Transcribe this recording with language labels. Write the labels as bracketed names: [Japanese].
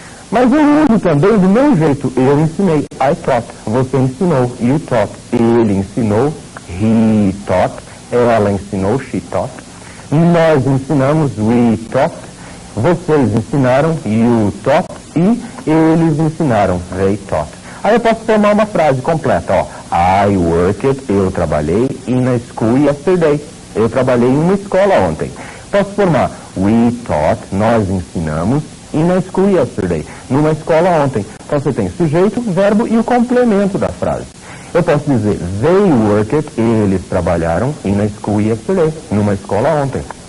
[Portuguese] Mas eu uso também do meu jeito. Eu ensinei, [English] I taught. [Portuguese] Você ensinou, [English] you taught. [Portuguese] Ele ensinou, [English] he taught. [Portuguese] Ela ensinou, [English] she taught. [Portuguese] Nós ensinamos, [English] we taught. [Portuguese] Vocês ensinaram, [English] you taught. [Portuguese] E eles ensinaram, [English] they taught. [Portuguese] Aí eu posso formar uma frase completa, ó. [English] I worked, [Portuguese] eu trabalhei [English] in a school yesterday. [Portuguese] Eu trabalhei em uma escola ontem. Posso formar, [English] we taught, [Portuguese] nós ensinamos, [English] in a school yesterday, [Portuguese] numa escola ontem. Então você tem sujeito, verbo e o complemento da frase. Eu posso dizer, [English] they worked, [Portuguese] eles trabalharam [English] in a school yesterday, [Portuguese] numa escola ontem.